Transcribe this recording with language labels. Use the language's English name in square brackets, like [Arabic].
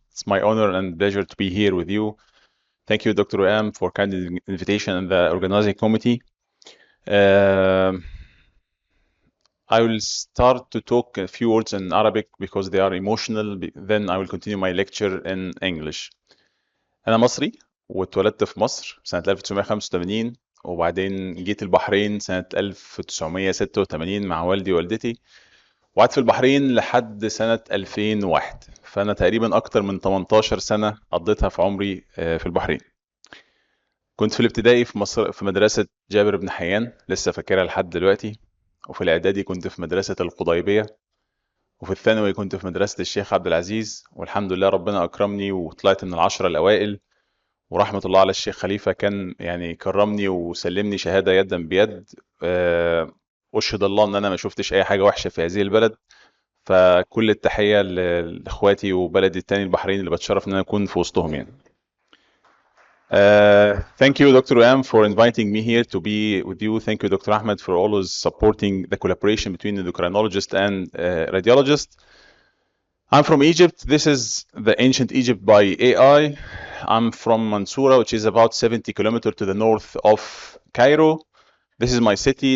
[English] It's my honor and pleasure to be here with you. Thank you, Dr. Am, for kind invitation and the organizing committee. I will start to talk a few words in Arabic because they are emotional. Then I will continue my lecture in English. [Arabic] أنا مصري واتولدت في مصر سنة 1985 وبعدين جيت البحرين سنة 1986 مع والدي ووالدتي. وقعدت في البحرين لحد سنة 2001 فأنا تقريبا أكتر من 18 سنة قضيتها في عمري في البحرين. كنت في الابتدائي في مصر في مدرسة جابر بن حيان لسه فاكرها لحد دلوقتي، وفي الإعدادي كنت في مدرسة القضيبية، وفي الثانوي كنت في مدرسة الشيخ عبد العزيز، والحمد لله ربنا أكرمني وطلعت من العشرة الأوائل، ورحمة الله على الشيخ خليفة كان يعني كرمني وسلمني شهادة يدا بيد. أشهد الله إن أنا ما شفتش أي حاجة وحشة في هذه البلد. فكل التحية لإخواتي وبلدي التاني البحرين اللي بتشرف إن أنا أكون في وسطهم يعني. [English] Thank you, Dr. Am, for inviting me here to be with you. Thank you, Dr. Ahmed, for always supporting the collaboration between the endocrinologist and radiologist. I'm from Egypt. This is the ancient Egypt by AI. I'm from Mansoura, which is about 70 kilometers to the north of Cairo. This is my city.